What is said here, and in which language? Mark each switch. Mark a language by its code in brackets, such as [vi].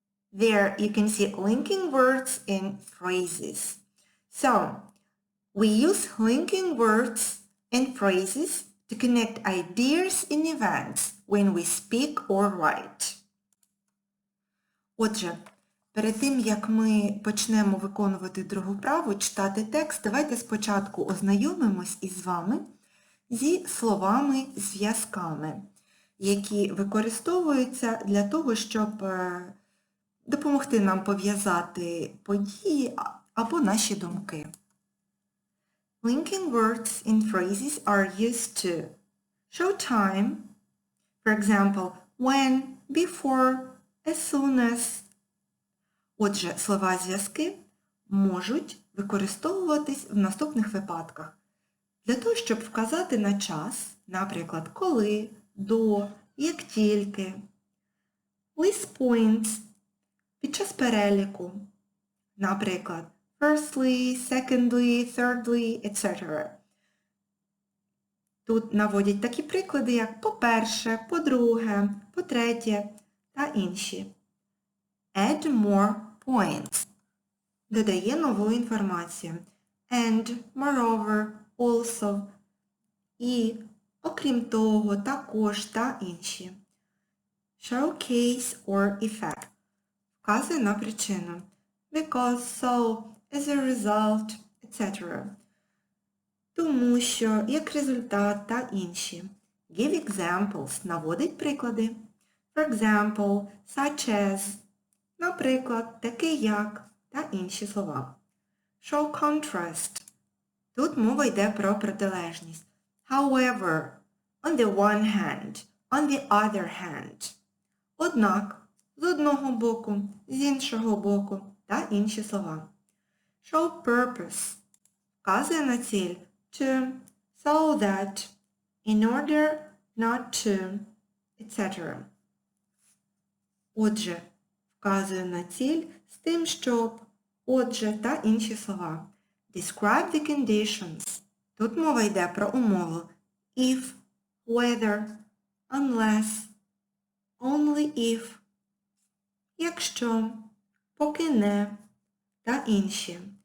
[en] There you can see linking words and phrases. So, we use linking words and phrases to connect ideas and events when we speak or write. [uk] Отже, перед тим, як ми почнемо виконувати другу вправу, читати текст, давайте спочатку ознайомимось із вами зі словами-зв'язками, які використовуються для того, щоб допомогти нам пов'язати події або наші думки. [en] Linking words and phrases are used to show time, for example, when, before, as soon as. [uk] Отже, слова-зв'язки можуть використовуватись в наступних випадках. Для того, щоб вказати на час, наприклад, коли, до, як тільки. [en] List points [uk] під час переліку, наприклад, [en] firstly, secondly, thirdly, etc. [uk] Тут наводять такі приклади, як по-перше, по-друге, по-третє та інші. [en] Add more points. [uk] Додає нову інформацію. [en] And, moreover, also. [uk] І, окрім того, також та інші. [en] Show case or effect. [uk] Вказує на причину. [en] Because, so, as a result, etc. [uk] Тому що, як результат та інші. [en] Give examples. [uk] Наводить приклади. [en] For example, such as. [uk] Наприклад, такий як та інші слова. [en] Show contrast. [uk] Тут мова йде про протилежність. [en] However, on the one hand, on the other hand. [uk] Однак, з одного боку, з іншого боку та інші слова. [en] Show purpose. [uk] Вказує на ціль [en] to, so that, in order, not to, etc. [uk] Отже, вказує на ціль з тим, щоб, отже та інші слова. [en] Describe the conditions. [uk] Тут мова йде про умову. [en] If, whether, unless, only if, [uk] якщо, поки не, та інші.